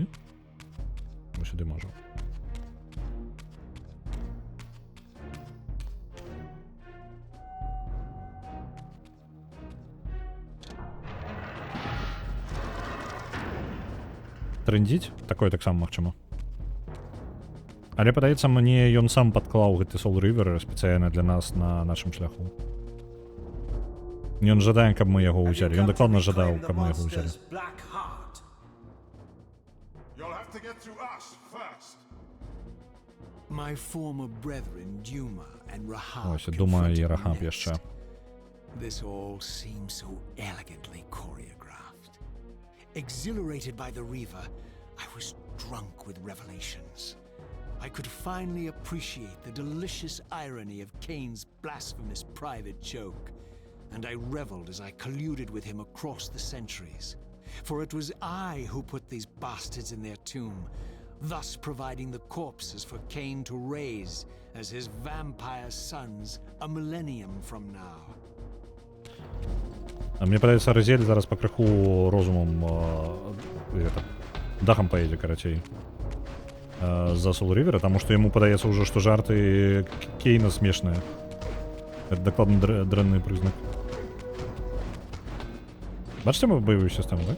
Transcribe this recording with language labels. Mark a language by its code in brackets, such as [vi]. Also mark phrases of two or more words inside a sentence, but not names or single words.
[be] Мы сюды можем. Трындзіць? Такое таксама магчыма. Але, падаецца, мне ён сам падклаў гэты Soul River спецыяльна для нас на нашым шляху. Ён жадае, каб мы яго ўзялі. Ён дакладна жадаў, каб мы яго ўзялі. [en] My former brethren, Duma and Rahab. [be] Ось, Дума і Рахаб яшчэ. [en] This all seems so elegantly choreographed. Exhilarated by the Reaver, I was drunk with revelations. I could finally appreciate the delicious irony of Cain's blasphemous private joke, and I reveled as I colluded with him across the centuries. For it was I who put these bastards in their tomb, thus providing the corpses for Cain to raise as his vampire sons a millennium from now. [be] Мне падаецца, Розель зараз пакрыху розумам дахам паедзе, карацей, за Soul River, таму што яму падаецца ўжо, што жарты Кейна смешныя. Гэта дакладна дрэнны прызнак. Бачыце мы баявую сістэму, так?